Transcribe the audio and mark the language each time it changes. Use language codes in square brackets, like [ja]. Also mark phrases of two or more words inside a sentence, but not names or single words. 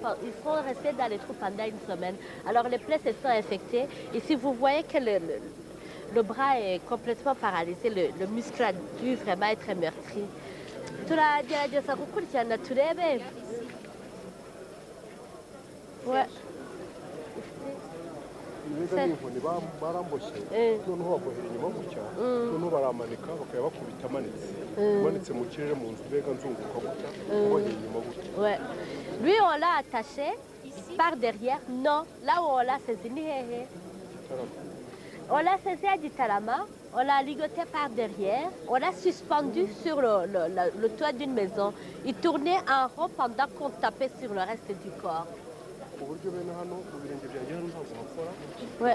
[fr] Ils sont restés dans les trous pendant une semaine. Alors les plaies se sont infectées. Et si vous voyez que le bras est complètement paralysé, le muscle a dû vraiment être meurtri. Ouais. [rw] Ibiga n'inkoni baramboshye noneho babohera inyuma gutya noneho baramanika bakaba bakubita amanitse mu kirere mu nzu mbega nzunguka gutya bohera inyuma gutya. [fr] Ouais. Lui on l'a attaché par derrière. Non, là où on l'a saisi [rw] ni hehe. [fr] On l'a saisi à Gitarama, on l'a ligoté par derrière, on l'a suspendu sur le toit d'une maison. Il tournait en rond pendant qu'on tapait sur le reste du corps. Ouais.